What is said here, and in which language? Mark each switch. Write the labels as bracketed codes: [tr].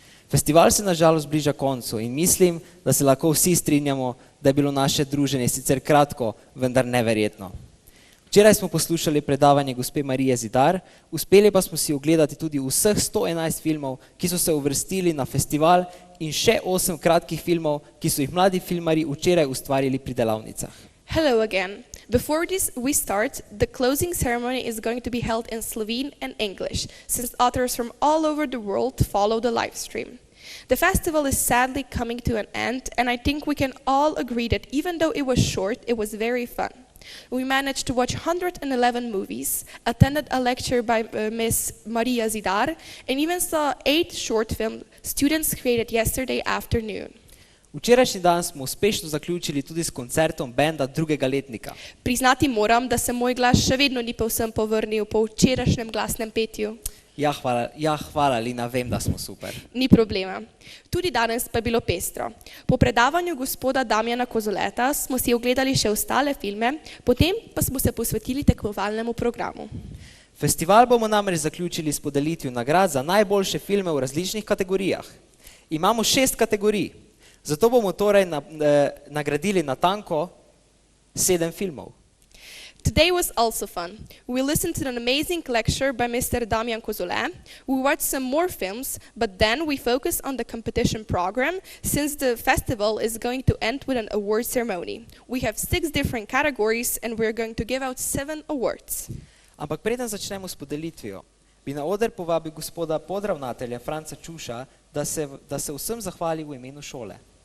[sl] Festival se na žalost bliža koncu in mislim, da se lahko vsi strinjamo, da je bilo naše druženje sicer kratko, vendar neverjetno. Včeraj smo poslušali predavanje gospe Marije Zidar, uspeli pa smo si ogledati tudi vseh 111 filmov, ki so se uvrstili na festival in še 8 kratkih filmov, ki so jih mladi filmarji včeraj ustvarili pri delavnicah. [en] Hello again. Before we start, the closing ceremony is going to be held in Slovene and English, since authors from all over the world follow the live stream. The festival is sadly coming to an end, and I think we can all agree that even though it was short, it was very fun. We managed to watch 111 movies, attended a lecture by Miss Maria Zidar, and even saw 8 short films students created yesterday afternoon. [sl] Včerajšnji dan smo uspešno zaključili tudi s koncertom benda drugega letnika. Priznati moram, da se moj glas še vedno ni povsem povrnil po včerajšnjem glasnem petju. Ja, hvala Lina, vem, da smo super. Ni problema. Tudi danes pa je bilo pestro. Po predavanju gospoda Damjana Kozoleta smo si ogledali še ostale filme, potem pa smo se posvetili tekmovalnemu programu. Festival bomo namreč zaključili s podelitvijo nagrad za najboljše filme v različnih kategorijah. Imamo 6 kategorij, zato bomo torej nagradili natanko 7 filmov. [en] Today was also fun. We listened to an amazing lecture by Mr. Damjan Kozole. We watched some more films, but then we focused on the competition program since the festival is going to end with an award ceremony. We have 6 different categories and we're going to give out 7 awards. [sl] Ampak preden začnemo s podelitvijo, bi na oder povabil gospoda podravnatelja Franca Čuša, da se vsem zahvali v imenu šole.